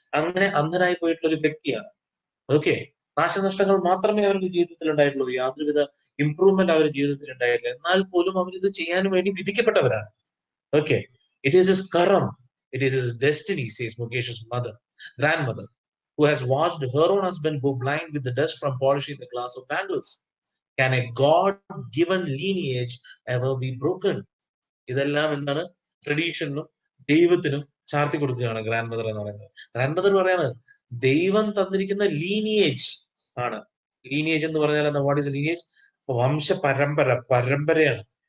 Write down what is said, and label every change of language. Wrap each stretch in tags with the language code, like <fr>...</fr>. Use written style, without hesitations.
<ml>അങ്ങനെ അന്ധനായി പോയിട്ടുള്ള ഒരു വ്യക്തിയാണ്. ഓക്കെ, നാശനഷ്ടങ്ങൾ മാത്രമേ അവരുടെ ജീവിതത്തിൽ ഉണ്ടായിട്ടുള്ളൂ, യാതൊരുവിധ ഇംപ്രൂവ്മെന്റ് അവരുടെ ജീവിതത്തിൽ ഉണ്ടായിട്ടില്ല. എന്നാൽ പോലും അവർ ഇത് ചെയ്യാൻ വേണ്ടി വിധിക്കപ്പെട്ടവരാണ്.</ml> <en>Okay, it is his karam, it is his destiny, says Mukesh's grandmother, who has watched her own husband go blind with the dust from polishing the glass of bangles. Can a God-given lineage ever be broken?</en> <ml>ഇതെല്ലാം എന്താണ്, ട്രഡീഷനും ദൈവത്തിനും ചാർത്തി കൊടുക്കുകയാണ് grand mother എന്ന് പറയുന്നത്. Grand mother പറയാണ് ദൈവം തന്നിരിക്കുന്ന ലീനിയേജ് ആണ്. ലീനിയേജ് എന്ന് പറഞ്ഞാൽ എന്താ,</ml> <en>What is lineage?</en> <ml>വംശ പരമ്പരയാണ്.</ml>